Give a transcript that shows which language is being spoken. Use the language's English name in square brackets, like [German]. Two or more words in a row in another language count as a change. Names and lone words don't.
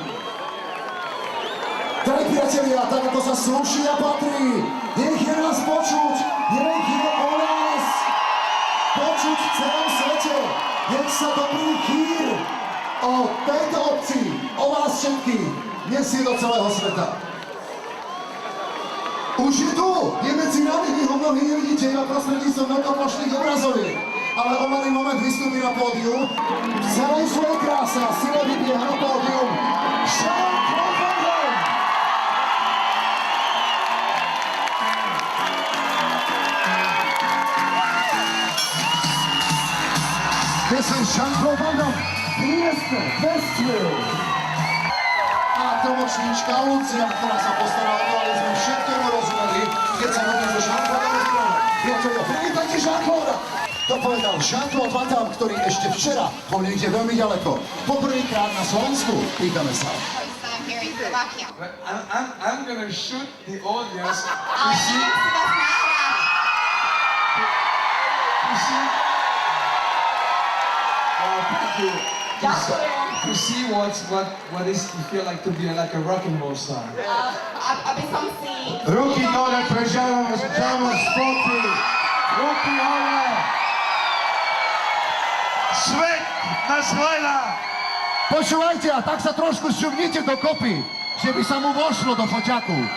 [Slovak] Drahí priatelia, tak ako sa slúši a patrí, nech je nás počuť, nech je o nás počuť v celom svete, nech sa dobrý chýr o tejto obci, o vás všetkých, nesie do celého sveta. Už je tu, je medzi nami, vy ho mnohí nevidíte iba prostredníctvom veľkoplošných obrazoviek, ale o malý moment vystúpi na pódium, v celej svojej kráse a sile vybieha na pódium Jean-Claude Van Damme. [English] This is Jean-Claude Van Damme, [Slovak] miestne festival. A tlmočníčka Lucia, ktorá sa postará o to, aby sme všetkému rozumeli, keď sa robí so Jean-Claude rozprávať. Priatelia, privítajte Jean-Claude! To povedal Jean-Claude Van Damme, ktorý ešte včera bol niekde veľmi ďaleko. Poprvýkrát na Slovensku. Vítame sa. [English] Here in Slovakia. But I'm gonna shoot the audience to [Slovak] Ale [English] see, [Slovak] nemusí vás nahrať. [English] to see, thank you. To see what is to feel like to be like a rock and roll star. [Slovak] Aby som si... Ruky dole pre Jean-Claude Sporty. Ruky hore. Svet nás hľadá. Počúvajte, a tak sa trošku šťuhnite do kopy, že by sa mu vošlo do foťaku.